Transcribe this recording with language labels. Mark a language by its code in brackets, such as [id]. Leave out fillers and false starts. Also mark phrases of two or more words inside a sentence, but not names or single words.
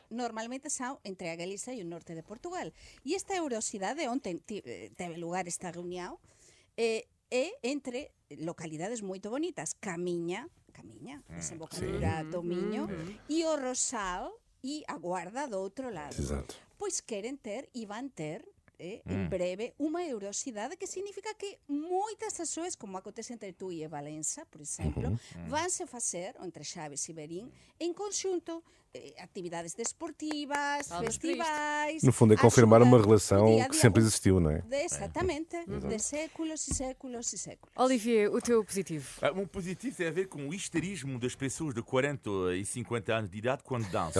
[gl] Normalmente son entre a Galiza e o norte de Portugal. E esta eurosidade, onde teve lugar esta reunión, é entre localidades moito bonitas, Camiña, desembocadura do Miño, e o Rosal e a Guarda do outro lado. [pt] Exato. [gl] Pois queren ter e van ter en breve unha eurosidade que significa que moitas persoas, como acontece entre tú e Valença, por exemplo, vanse facer, entre Chaves e Berín, en conxunto atividades desportivas, [pt] Palmas para isto. [gl] festivais. [pt] No fundo, é confirmar ajuda uma no relação dia a que dia. sempre existiu, não é? Exatamente, de séculos e séculos e séculos. Olivier, o teu positivo. Um positivo tem a ver com o histerismo das pessoas de 40 e 50 anos de idade quando dançam.